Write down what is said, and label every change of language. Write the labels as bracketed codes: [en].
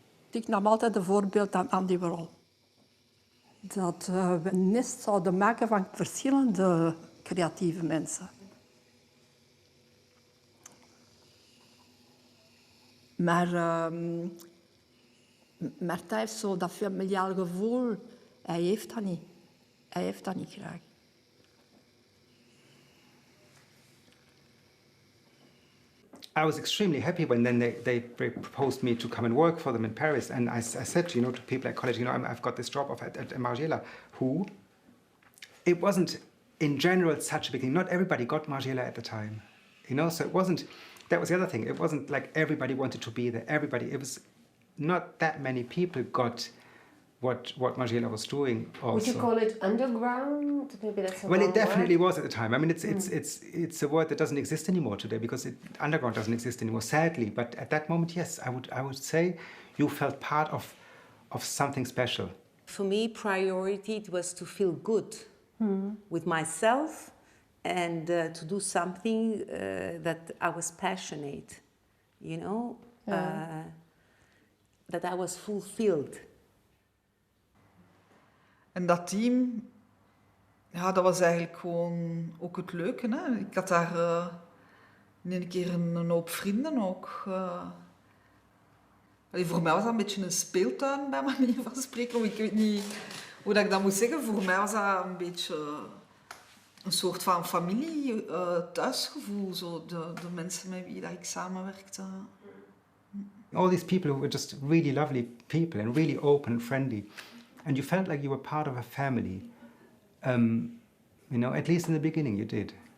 [nl] Ik nam altijd een voorbeeld aan Andy Warhol. Dat we een nest zouden maken van verschillende creatieve mensen. Maar Martijn heeft zo dat familiaal gevoel. Hij heeft dat niet. Hij heeft dat niet graag. [en] I was extremely happy when then they proposed me to come and work for them in Paris. And I said, to people at college, I've got this job at Margiela. Who? It wasn't, in general, such a big thing. Not everybody got Margiela at the time. So it wasn't, that was the other thing. It wasn't like everybody wanted to be there. It was not that many people got what Margiela was doing also. Would you call it underground? Maybe that's a Well, wrong it definitely word. was at the time. I mean, it's a word that doesn't exist anymore today because underground doesn't exist anymore, sadly. But at that moment, yes, I would say you felt part of something special. For me, priority it was to feel good with myself and to do something that I was passionate, that I was fulfilled. [nl] En dat team, ja, dat was eigenlijk gewoon ook het leuke. Hè? Ik had daar in een keer een hoop vrienden ook. Voor mij was dat een beetje een speeltuin, bij manier van spreken. Ik weet niet hoe dat ik dat moet zeggen. Voor mij was dat een beetje een soort van familie, thuisgevoel. Zo, de mensen met wie dat ik samenwerkte. [en] All these people who were just really lovely people and really open and friendly. And you felt like you were part of a family. At least in the beginning you did.